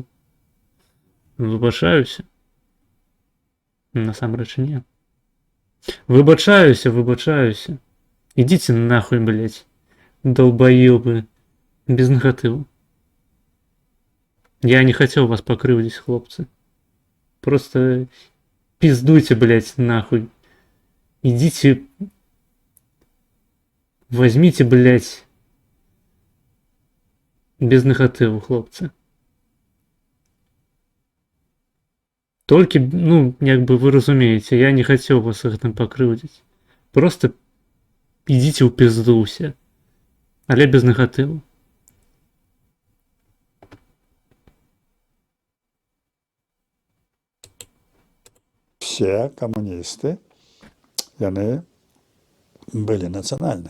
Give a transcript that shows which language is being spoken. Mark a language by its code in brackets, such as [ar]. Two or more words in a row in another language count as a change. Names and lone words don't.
[be] Выбачаюся. Насамрэч не. Выбачаюся. Ідзіце нахуй, блядь. Долбаёбы. Без негатыву. Я не хацеў вас пакрыўдзіць, хлопцы. [ru] Просто пиздуйте, блядь, нахуй. Идите, возьмите, блядь, без негативу, хлопцы. Только, ну, [be] як бы вы разумеете, [ru] я не хотел вас [be] гэтым пакрыўдзіць. [ru] Просто идите ў пизду ўсе. [be] Але без негативу. [ru] Все коммунисты, [be] яны были нацыянальныя.